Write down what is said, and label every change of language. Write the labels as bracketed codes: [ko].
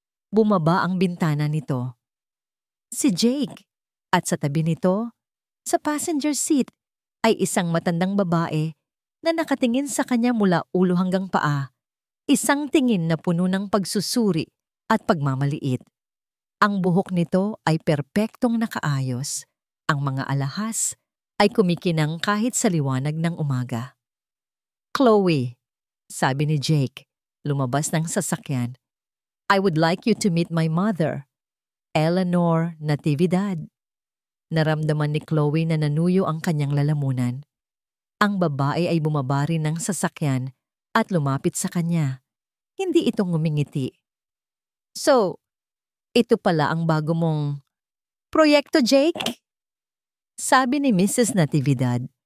[tl] Bumaba ang bintana nito. Si Jake, at sa tabi nito, sa passenger seat, ay isang matandang babae na nakatingin sa kanya mula ulo hanggang paa. Isang tingin na puno ng pagsusuri at pagmamaliit. Ang buhok nito ay perpektong nakaayos. Ang mga alahas ay kumikinang kahit sa liwanag ng umaga. Chloe, sabi ni Jake, lumabas ng sasakyan. [en] I would like you to meet my mother, Eleanor Natividad. [tl] Naramdaman ni Chloe na nanuyo ang kanyang lalamunan. Ang babae ay bumaba rin ng sasakyan at lumapit sa kanya. Hindi ito ngumingiti. So, ito pala ang bago mong proyekto, Jake? Sabi ni Mrs. Natividad.